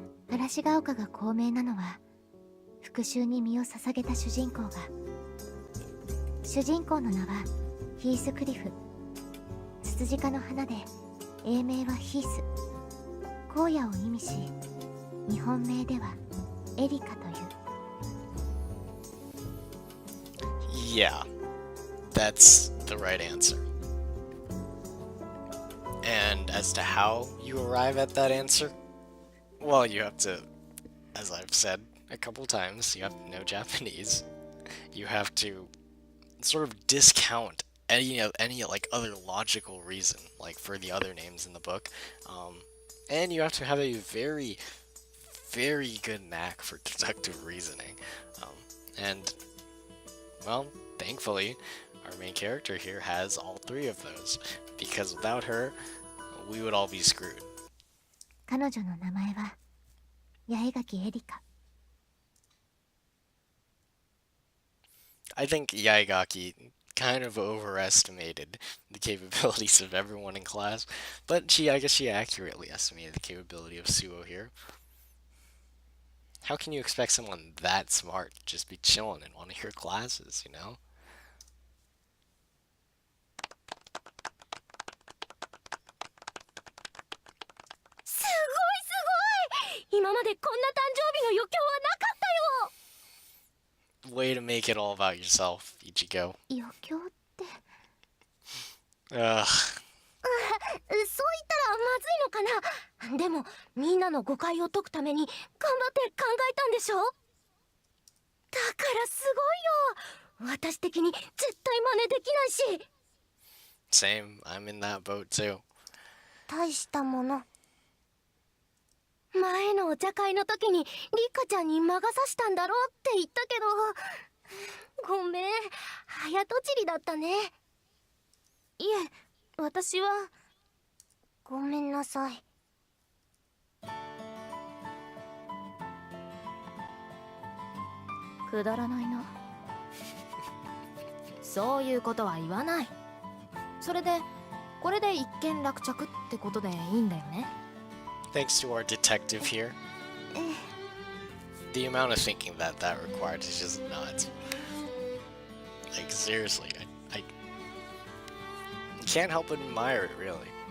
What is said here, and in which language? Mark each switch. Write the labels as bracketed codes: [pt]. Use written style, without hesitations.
[ja] 嵐が丘が高名なのは復讐に身を捧げた主人公が。主人公の名はヒースクリフ。ツツジ科の花で英名はヒース、荒野を意味し日本名ではエリカという。 [en] Yeah, that's the right answer. And as to how you arrive at that answer, well, you have to, as I've said a couple times, you have to know Japanese. You have to sort of discount any like other logical reason, like for the other names in the book, and you have to have a very, very good knack for deductive reasoning, and well, thankfully, our main character here has all three of those, because without her, we would all be screwed. [ja] 彼女の名前は八重垣エリカ。 [en] I think Yaegaki kind of overestimated the capabilities of everyone in class, but I guess she accurately estimated the capability of Suoh here. How can you expect someone that smart to just be chilling in one of your classes, you know? [ja] すごいすごい、今までこんな誕生日の余興はなかったよ。 [en] Way to make it all about yourself, Ichigo. [ja] 余興って Ugh. そう言ったらまずいのかな。でもみんなの誤解を解くために頑張って考えたんでしょ。だからすごいよ。私的に絶対真似できないし。 [en] Same, I'm in that boat too. [ja] 大したもの。前のお茶会の時にリカちゃんに魔が差したんだろうって言ったけど、ごめん、早とちりだったね。いえ、私はごめんなさい。くだらないな。そういうことは言わない。それでこれで一件落着ってことでいいんだよね。 [en] Thanks to our detective here. The amount of thinking that required is just nuts. Like, seriously, I can't help but admire it, really.